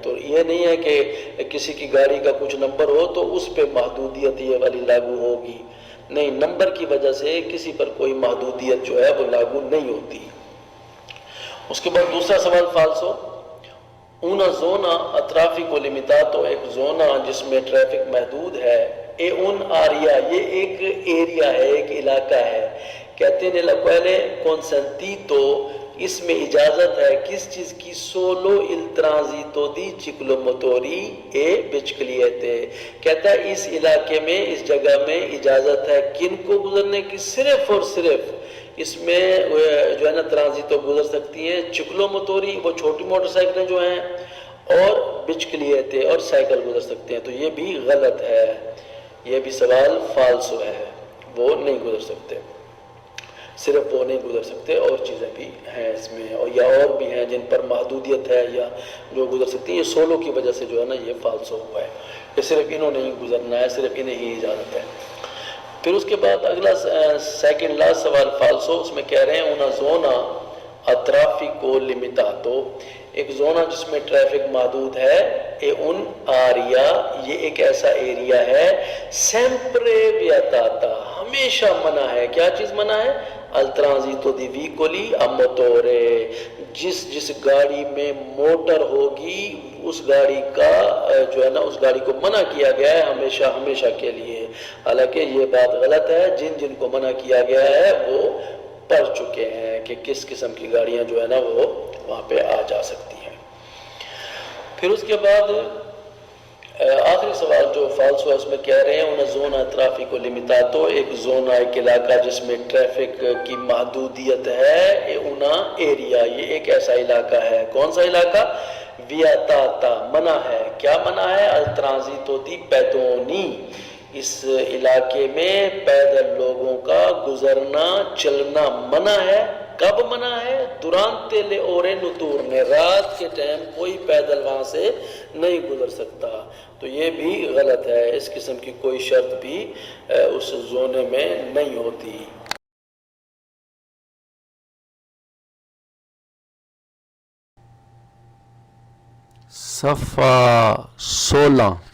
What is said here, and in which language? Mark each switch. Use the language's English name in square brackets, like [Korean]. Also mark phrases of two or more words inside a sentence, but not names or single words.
[Urdu] تو یہ نہیں ہے کہ کسی کی گاڑی کا کچھ نمبر ہو تو اس پہ محدودیت یہ والی لاگو ہوگی، نہیں، نمبر کی وجہ سے کسی پر کوئی محدودیت جو ہے وہ لاگو نہیں ہوتی۔ اس کے بعد دوسرا سوال فالسو، [Italian] una zona a traffico limitato، [Urdu] ایک زونہ جس میں ٹریفک محدود ہے، [Italian] è un area، [Urdu] یہ ایک ایریا ہے، ایک علاقہ ہے، کہتے ہیں [Italian] nella quale consentito، [Urdu] اس میں اجازت ہے کس چیز کی؟ [Italian] solo il transito di ciclomotori e biciclette، [Urdu] کہتا ہے اس علاقے میں، اس جگہ میں اجازت ہے کن کو گزرنے کی؟ صرف اور صرف اس میں جو ہے نا ٹرانزیتو گزر سکتی ہیں چکلو موتوری، وہ چھوٹی موٹر سائیکلیں جو ہیں، اور بچکلیتے اور سائیکل گزر سکتے ہیں۔ تو یہ بھی غلط ہے، یہ بھی سوال فالسو ہے، وہ نہیں گزر سکتے، صرف وہ نہیں گزر سکتے، اور چیزیں بھی ہیں اس میں، اور یا اور بھی ہیں جن پر محدودیت ہے یا جو گزر سکتی ہیں۔ یہ سولو کی وجہ سے جو ہے نا یہ فالسو ہوا ہے، کہ صرف انہوں نے ہی گزرنا ہے، صرف انہیں ہی اجازت ہے۔ پھر اس کے بعد اگلا سیکنڈ لاسٹ سوال فالسو، اس میں کہہ رہے ہیں [Italian] una zona a traffico limitato، [Urdu] ایک زونہ جس میں ٹریفک محدود ہے، [Italian] è un area، [Urdu] یہ ایک ایسا ایریا ہے، [Italian] sempre vietata، [Urdu] ہمیشہ منع ہے، کیا چیز منع ہے؟ [Italian] al transito di veicoli a motore، [Urdu] جس گاڑی میں موٹر ہوگی اس گاڑی کا جو ہے نا اس گاڑی کو منع کیا گیا ہے ہمیشہ ہمیشہ کے لیے۔ حالانکہ یہ بات غلط ہے، جن کو منع کیا گیا ہے وہ پڑھ چکے ہیں کہ کس قسم کی گاڑیاں جو ہے نا وہ وہاں پہ آ جا سکتی ہیں۔ پھر اس کے بعد آخری سوال جو فالسو ہے اس میں کہہ رہے ہیں [Italian] una zona traffico limitato، [Urdu] ایک زونہ، ایک علاقہ جس میں ٹریفک کی محدودیت ہے، [Italian] una area، [Urdu] یہ ایک ایسا علاقہ ہے، کون سا علاقہ؟ vietata، منع ہے، کیا منع ہے؟ [Italian] al transito di pedoni، [Urdu] اس علاقے میں پیدل لوگوں کا گزرنا چلنا منع ہے۔ کب منع ہے؟ [Italian] durante le ore notturne، [Urdu] رات کے ٹائم کوئی پیدل وہاں سے نہیں گزر سکتا۔ تو یہ بھی غلط ہے، اس قسم کی کوئی شرط بھی اس زونے میں نہیں ہوتی۔ صفحہ 16